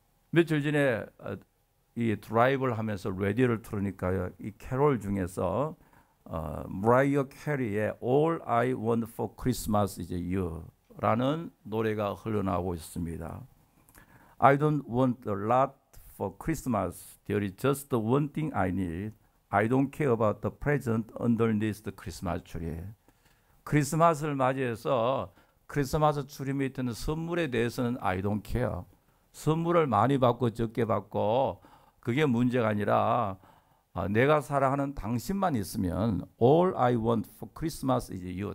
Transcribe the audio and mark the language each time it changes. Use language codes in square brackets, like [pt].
[ko] 며칠 전에 이 드라이브를 하면서 라디오를 틀으니까 이 캐롤 중에서 브라이어 캐리의 All I Want for Christmas is You라는 노래가 흘러나오고 있습니다. [en] I don't want a lot for Christmas. There is just one thing I need. I don't care about the present underneath the Christmas tree. [ko] 크리스마스를 맞이해서 크리스마스 트리 밑에 있는 선물에 대해서는 [en] I don't care. [ko] 선물을 많이 받고 적게 받고 그게 문제가 아니라 내가 사랑하는 당신만 있으면 [en] All I want for Christmas is you.